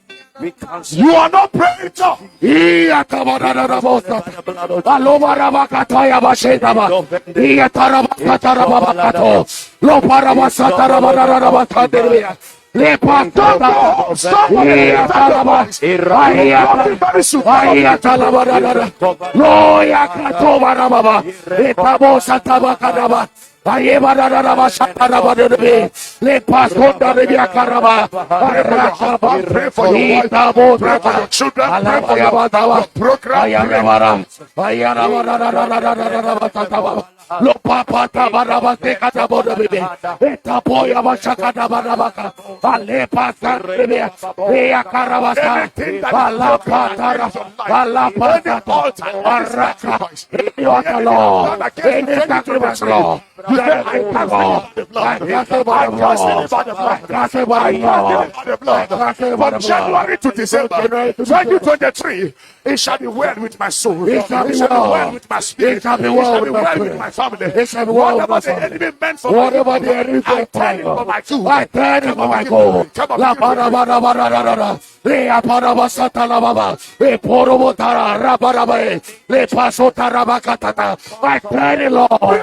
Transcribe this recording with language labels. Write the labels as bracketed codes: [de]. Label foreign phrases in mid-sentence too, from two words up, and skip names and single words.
[en] We cancel. You are not praying. Iya tabarabasa. Alobarabakataya bashetaba. Iya tarabakatarabakato. Lo parabasa tarabarabakaderia. Le pasaba. Iya taraba. Iya talabarabara. Lo yakatobarababa. Etabosa tabakadaba. Le pasonda de Yakaraba. Pray for your wife. Pray for your children. Pray for your program. Lo papa tabaraba te kataboda bebe. Eta boya bashakada barabaka. Ale pasa bebe. Eya karabasa. Ala patara. Ala patata. Araka. You are the Lord. Any sacrifice, Lord. From January to December 2023, it shall be well with my soul. It shall be well with my spirit. It shall be well with my family. It shall be well with my Whatever the enemy meant for whatever the enemy I turn it for my good. I turn it for my good. La barabara. Le aparabasata la baba. Le porobotara rabarabe. Le pasotara bakatata. I turn it, Lord.